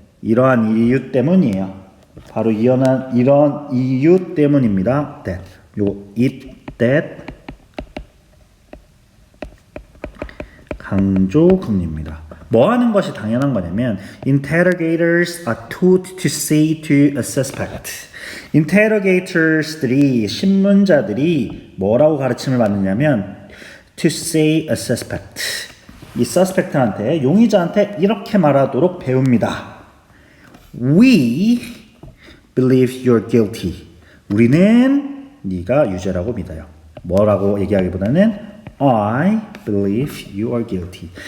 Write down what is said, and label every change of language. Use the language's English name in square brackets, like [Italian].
[Korean] 이러한 이유 때문이에요. 바로 이런 이유 때문입니다. [English] That. [Korean] that 강조금입니다. 뭐 하는 것이 당연한 거냐면 [English] interrogators are taught to say to a suspect. [Korean] interrogators들이 신문자들이 뭐라고 가르침을 받느냐면 [English] to say a suspect. [Korean] 이 suspect한테 용의자한테 이렇게 말하도록 배웁니다. [English] We believe you're guilty. [Korean] 우리는 네가 유죄라고 믿어요. 뭐라고 얘기하기보다는 [English] I believe you are guilty.